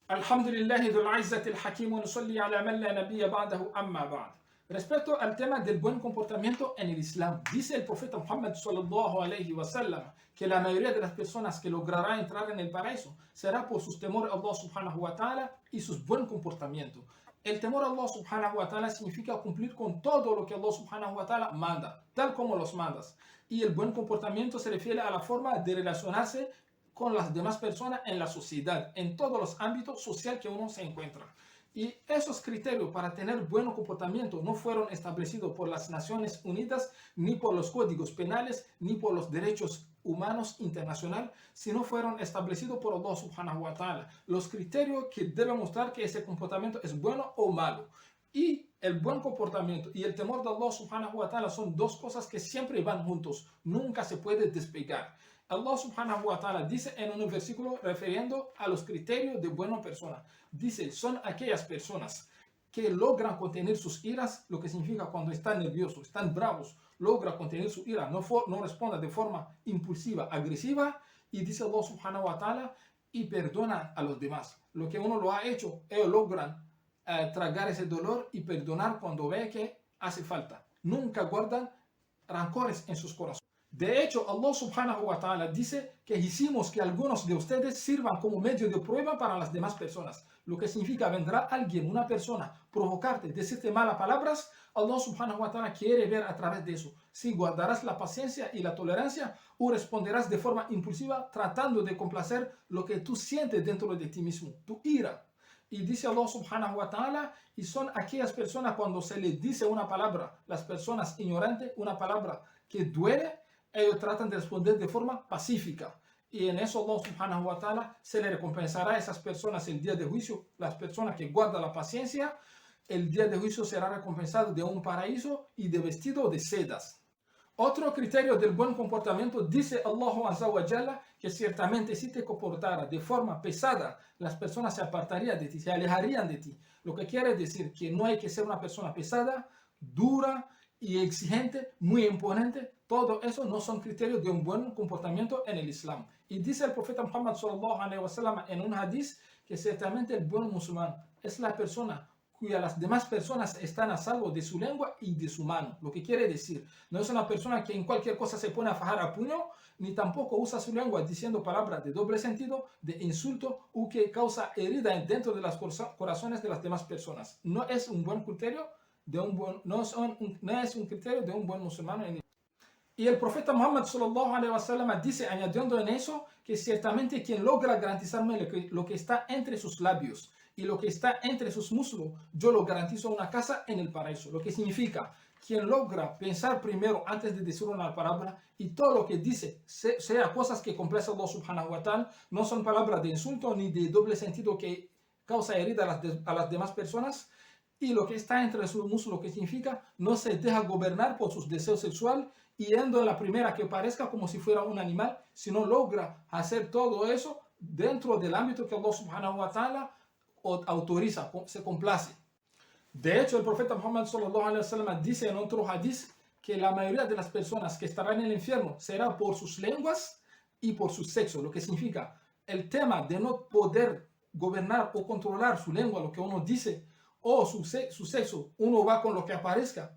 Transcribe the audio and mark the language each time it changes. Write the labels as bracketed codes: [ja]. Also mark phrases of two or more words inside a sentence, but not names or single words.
[ar] الحمد لله ذي العزة الحكيم ونصلي على من لا نبي بعده أما بعد. [es] Respecto al tema del buen comportamiento en el Islam, dice el profeta Muhammad [ar] صلى الله عليه وسلم [es] que la mayoría de las personas que logrará entrar en el paraíso será por sus temor a Allah [ar] سبحانه وتعالى [es] y sus buen comportamiento. El temor a Allah [ar] سبحانه وتعالى [es] significa cumplir con todo lo que Allah [ar] سبحانه وتعالى [es] manda, tal como los mandas. Y el buen comportamiento se refiere a la forma de relacionarse con las demás personas en la sociedad, en todos los ámbitos sociales que uno se encuentra. Y esos criterios para tener buen comportamiento no fueron establecidos por las Naciones Unidas, ni por los códigos penales, ni por los derechos humanos internacional, sino fueron establecidos por Allah [ar] سبحانه وتعالى. [es] Los criterios que deben mostrar que ese comportamiento es bueno o malo. Y el buen comportamiento y el temor de Allah [ar] سبحانه وتعالى [es] son dos cosas que siempre van juntos, nunca se puede despegar. Allah [ar] سبحانه وتعالى [es] dice en un versículo refiriendo a los criterios de buena persona. Dice, son aquellas personas que logran contener sus iras, lo que significa cuando están nerviosos, están bravos, logra contener su ira, no responda de forma impulsiva, agresiva, y dice Allah [ar] سبحانه وتعالى, [es] y perdona a los demás. Lo que uno lo ha hecho, ellos logran tragar ese dolor y perdonar cuando ve que hace falta. Nunca guardan rancores en sus corazones. De hecho, Allah [ar] سبحانه وتعالى [es] dice que hicimos que algunos de ustedes sirvan como medio de prueba para las demás personas. Lo que significa, vendrá alguien, una persona, provocarte, decirte malas palabras. Allah [ar] سبحانه وتعالى [es] quiere ver a través de eso si guardarás la paciencia y la tolerancia o responderás de forma impulsiva tratando de complacer lo que tú sientes dentro de ti mismo, tu ira. Y dice Allah [ar] سبحانه وتعالى, [es] y son aquellas personas cuando se les dice una palabra, las personas ignorantes, una palabra que duele, ellos tratan de responder de forma pacífica. Y en eso Allah [ar] سبحانه وتعالى [es] se le recompensará a esas personas el día de juicio. Las personas que guardan la paciencia, el día de juicio será recompensado de un paraíso y de vestido de sedas. Otro criterio del buen comportamiento, dice Allah [ar] عز وجل, [es] que ciertamente si te comportara de forma pesada, las personas se apartarían de ti, se alejarían de ti. Lo que quiere decir que no hay que ser una persona pesada, dura y exigente, muy imponente. Todo eso no son criterios de un buen comportamiento en el Islam. Y dice el profeta Muhammad [ar] صلى الله عليه وسلم [es] en un hadith que ciertamente el buen musulmán es la persona cuya las demás personas están a salvo de su lengua y de su mano. Lo que quiere decir, no es una persona que en cualquier cosa se pone a fajar a puño, ni tampoco usa su lengua diciendo palabras de doble sentido, de insulto, o que causa herida dentro de los corazones de las demás personas. No es un buen criterio de un buen, no es un criterio de un buen musulmán. Y el profeta Muhammad [ar] صلى الله عليه وسلم [es] dice, añadiendo en eso, que ciertamente quien logra garantizarme lo que está entre sus labios y lo que está entre sus muslos, yo lo garantizo una casa en el paraíso. Lo que significa, quien logra pensar primero antes de decir una palabra y todo lo que dice sea cosas que complace a Allah [ar] سبحانه وتعالى, [es] no son palabras de insulto ni de doble sentido que causa herida a las demás personas, y lo que está entre sus muslos, lo que significa, no se deja gobernar por sus deseos sexuales, yendo en la primera que parezca como si fuera un animal, sino logra hacer todo eso dentro del ámbito que Allah [ar] سبحانه وتعالى [es] autoriza, se complace. De hecho, el profeta Muhammad [ar] صلى الله عليه وسلم [es] dice en otro hadith que la mayoría de las personas que estarán en el infierno será por sus lenguas y por su sexo, lo que significa el tema de no poder gobernar o controlar su lengua, lo que uno dice, o su sexo, uno va con lo que aparezca.